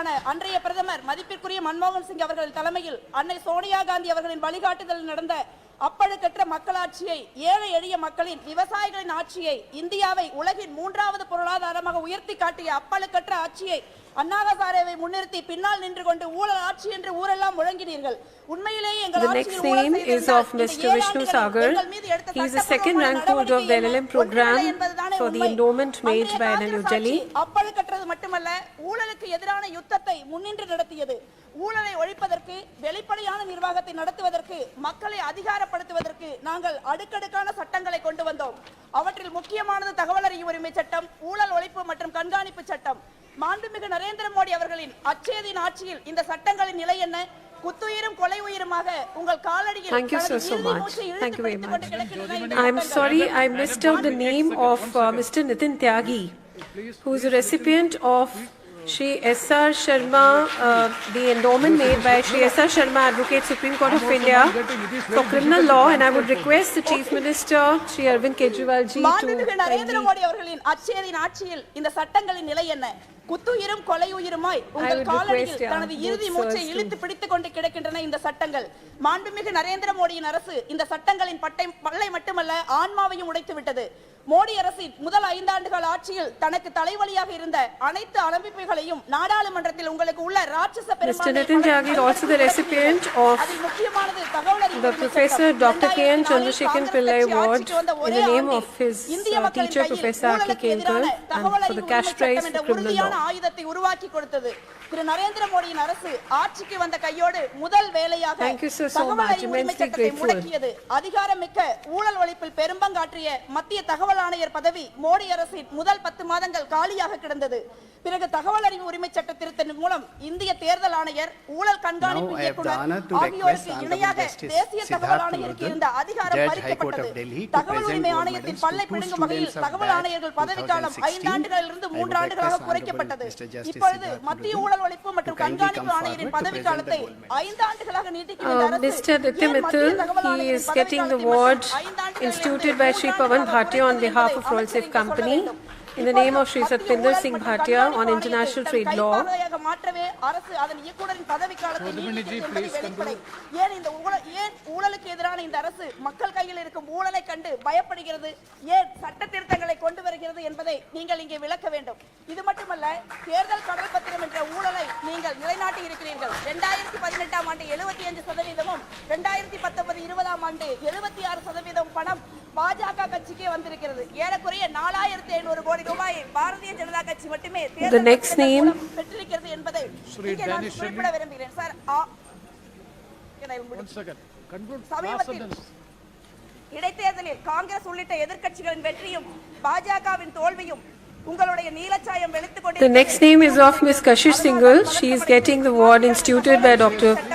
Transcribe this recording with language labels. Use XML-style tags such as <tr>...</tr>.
<ta>அன்றைய பிரதமர் மதிப்பிற்குரிய மன்மோகன் சிங் அவர்கள் தலைமையில் அன்னை சோனியா காந்தி அவர்களின் வழிகாட்டுதல் நடந்த அப்பழுக்கற்ற மக்களாட்சியை, ஏழை எளிய மக்களின், விவசாயிகளின் ஆட்சியை, இந்தியாவை உலகின் 3வது பொருளாதாரமாக உயர்த்தி காட்டிய அப்பழுக்கற்ற ஆட்சியை, அண்ணா ஹசாரேவை முன்னிறுத்தி பின்னால் நின்று கொண்டு ஊழல் ஆட்சி என்று ஊரெல்லாம் முழங்கினீர்கள். உண்மையிலேயே எங்கள் ஆட்சியில் ஊழல் செய்தீர்கள்.</ta> <en>The next name is of Mr. Vishnu Sagar. He is the second rank holder of the LLM program for the endowment made by NLU Delhi.</en> <ta>அப்பழுக்கற்றது மட்டுமல்ல, ஊழலுக்கு எதிரான யுத்தத்தை முன்னின்று நடத்தியது. ஊழலை ஒழிப்பதற்கு, வெளிப்படையான நிர்வாகத்தை நடத்துவதற்கு, மக்களை அதிகாரப்படுத்துவதற்கு நாங்கள் அடுக்கடுக்கான சட்டங்களை கொண்டு வந்தோம். அவற்றில் முக்கியமானது தகவல் அறியும் உரிமை சட்டம், ஊழல் ஒழிப்பு மற்றும் கண்காணிப்பு சட்டம். மாண்புமிகு நரேந்திர மோடி அவர்களின் அச்சேதின் ஆட்சியில் இந்த சட்டங்களின் நிலை என்ன? குத்துயிரும் கொலை உயிருமாக உங்கள் காலடியில்.</ta> <en>Thank you so much. Thank you very much. I'm sorry I missed out the name of Mr. Nitin Tyagi, who is a recipient of Shri S.R. Sharma, the endowment made by Shri S.R. Sharma, Advocate, Supreme Court of India for criminal law, and I would request the Chief Minister, Shri Arvind Kejriwal ji, to</en> <ta>மாண்புமிகு நரேந்திர மோடி அவர்களின் அச்சேதின் ஆட்சியில் இந்த சட்டங்களின் நிலை என்ன? குத்துயிரும் கொலை உயிருமாய் உங்கள் காலடியில் தனது இறுதி மூச்சை இழுத்து பிடித்துக் கொண்டு கிடக்கின்றன இந்த சட்டங்கள். மாண்புமிகு நரேந்திர மோடியின் அரசு இந்த சட்டங்களின் பல்லை மட்டுமல்ல, ஆன்மாவையும் உடைத்து விட்டது. மோடி அரசின் முதல் 5 ஆண்டுகள் ஆட்சியில் தனக்கு தலைவலியாக இருந்த அனைத்து அமைப்புகளையும் நாடாளுமன்றத்தில் உங்களுக்கு உள்ள ராட்சச பெரும்பான்மை</ta> <en>also the recipient of the Professor Dr. K.N. Chandrasekhan Pillai Award in the name of his teacher Professor R.K. Kenkar and for the cash prize for criminal law.</en> <ta>ஆயுதத்தை உருவாக்கி கொடுத்தது. திரு நரேந்திர மோடியின் அரசு ஆட்சிக்கு வந்த கையோடு முதல் வேலையாக தகவல் அறியும் உரிமை சட்டத்தை முடக்கியது. அதிகாரமிக்க ஊழல் ஒழிப்பில் பெரும்பங்காற்றிய மத்திய தகவல் ஆணையர் பதவி மோடி அரசின் முதல் 10 மாதங்கள் காலியாக கிடந்தது. பிறகு தகவல் அறிவு உரிமை சட்ட திருத்தத்தின் மூலம் இந்திய தேர்தல் ஆணையர், ஊழல் கண்காணிப்பு இயக்குனர் ஆகியோருக்கு இணையாக தேசிய தகவல் ஆணையருக்கு இருந்த அதிகாரம் பறிக்கப்பட்டது. தகவல் உரிமை ஆணையத்தின் பல்லை பிடுங்கும் வகையில் தகவல் ஆணையர்கள் பதவிக்காலம் 5 ஆண்டுகளிலிருந்து 3 ஆண்டுகளாக குறைக்கப்பட்டது. இப்பொழுது மத்திய ஊழல் ஒழிப்பு மற்றும் கண்காணிப்பு ஆணையரின் பதவிக்காலத்தை 5 ஆண்டுகளாக நீட்டிக்கும்</ta> <en>Mr. Aditya Mittal, he is getting the award instituted by Shri Pawan Bhatia on behalf of Royal Safe Company in the name of Shri Satpinder Singh Bhatia on international trade law.</en> <ta>மாற்றவே அரசு அதன் இயக்குனரின் பதவிக்காலத்தை நீட்டித்தது என்பது வெளிப்படை. ஏன் இந்த ஊழலுக்கு எதிரான இந்த அரசு மக்கள் கையில் இருக்கும் ஊழலை கண்டு பயப்படுகிறது? ஏன் சட்ட திருத்தங்களை கொண்டு வருகிறது என்பதை நீங்கள் இங்கே விளக்க வேண்டும். இது மட்டுமல்ல, தேர்தல் கடல் பத்திரம் என்ற ஊழலை நீங்கள் நிலைநாட்டி இருக்கிறீர்கள். 2018ஆம் ஆண்டு 75%, 2019-20ஆம் ஆண்டு 76% பணம் பாஜக கட்சிக்கே வந்திருக்கிறது. ஏறக்குறைய 4500 கோடி ரூபாய் பாரதிய ஜனதா கட்சி மட்டுமே தேர்தல் பெற்றிருக்கிறது என்பதை இங்கே நான் குறிப்பிட விரும்புகிறேன். சார், சமீபத்தில் இடைத்தேர்தலில் காங்கிரஸ் உள்ளிட்ட எதிர்க்கட்சிகளின் வெற்றியும் பாஜகவின் தோல்வியும் உங்களுடைய நீலச்சாயம் வெளுத்துக் கொண்டு.</ta> <en>The next name is of Ms. Kashish Singhal. She is getting the award instituted by Dr.</en>